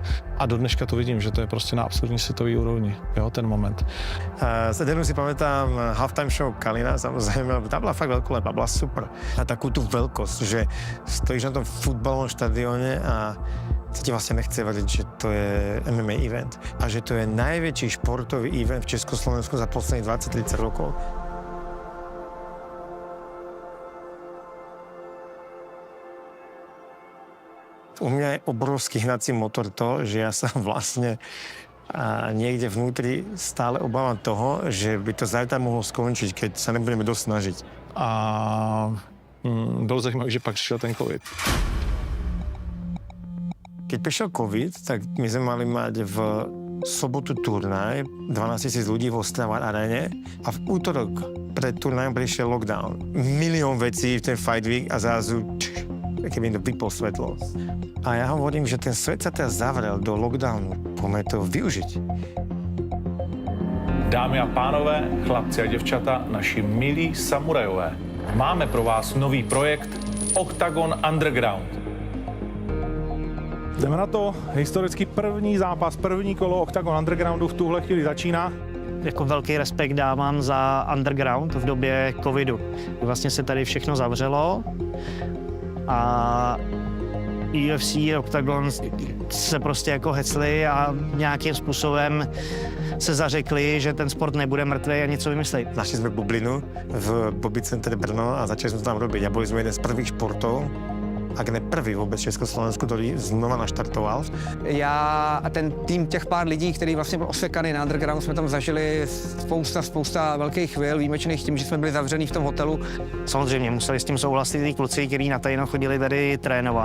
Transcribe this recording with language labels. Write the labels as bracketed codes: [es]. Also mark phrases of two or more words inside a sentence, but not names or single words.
[cs] A do dneška to vidím, že to je prostě na absolutní světový úrovni, jo, ten moment. [sk] Z Edenu si pamätám [en] halftime show [cs] Kalina, samozřejmě, ta byla fakt velkolepá, byla super. A takovou tu velkost, že stojíš na tom fotbalovém stadioně a se ti vlastně nechce vadit, že to je MMA event a že to je [sk] najväčší športový event v Československu za posledných 20-30 rokov. [cs] U mě je obrovský hnací motor to, že já jsem vlastně někde [sk] vnútri stále [cs] obávám toho, že by to [sk] zajtra mohlo skončit, keď [cs] se nebudeme dost snažit. A bylo zajímavé, že pak přišel ten covid. [sk] Keď prišiel COVID, tak my sme mali mať v sobotu turnaj, 12 000 ľudí v Ostrava aréne a v útorok pred turnajom prišiel lockdown. Milión vecí v ten [en] Fight Week [sk] a zrazu keby to vypol svetlo. A ja hovorím, že ten svet sa teraz zavrel do lockdownu. Poďme to využiť. [cs] Dámy a pánové, chlapci a děvčata, naši milí samurajové, máme pro vás nový projekt Octagon Underground. Jdeme na to. Historicky první zápas, první kolo Octagon Undergroundu v tuhle chvíli začíná. Jako velký respekt dávám za underground v době covidu. Vlastně se tady všechno zavřelo a UFC, Octagon se prostě jako hecli a nějakým způsobem se zařekli, že ten sport nebude mrtvý a něco vymyslejí. [sk] Našli sme bublinu v Bobby Center Brno a začali sme to tam robiť. A boli sme jeden z prvých športov, ak ne prvý vůbec Československu, který znova naštartoval. [cs] Já a ten tým těch pár lidí, který vlastně byl osekaný na underground, jsme tam zažili spousta velkých chvil, výjimečných tím, že jsme byli zavřený v tom hotelu. Samozřejmě museli s tím souhlasit ty kluci, kteří na tajno chodili tady trénovat.